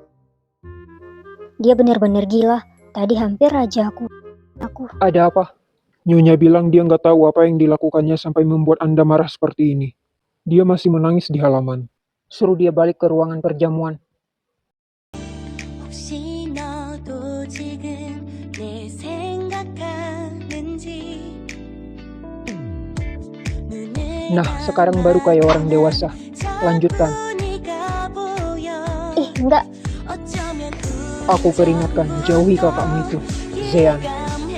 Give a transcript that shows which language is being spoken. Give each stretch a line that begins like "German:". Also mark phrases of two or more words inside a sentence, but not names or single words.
Indonesian: Dia bener-bener gila. Tadi hampir aja aku. Ada apa? Nyonya bilang dia nggak tahu apa yang dilakukannya sampai membuat Anda marah seperti ini. Dia masih menangis di halaman. Suruh dia balik ke ruangan perjamuan.
Korean: 혹시 너도 지금 내 생각하는지 눈을
Indonesian: Nah, sekarang baru kayak orang dewasa. Lanjutkan.
Korean: 네가 보여
Indonesian: Ih, enggak.
Korean: 어쩌면
Indonesian: Aku peringatkan, jauhi kakakmu itu. Zean.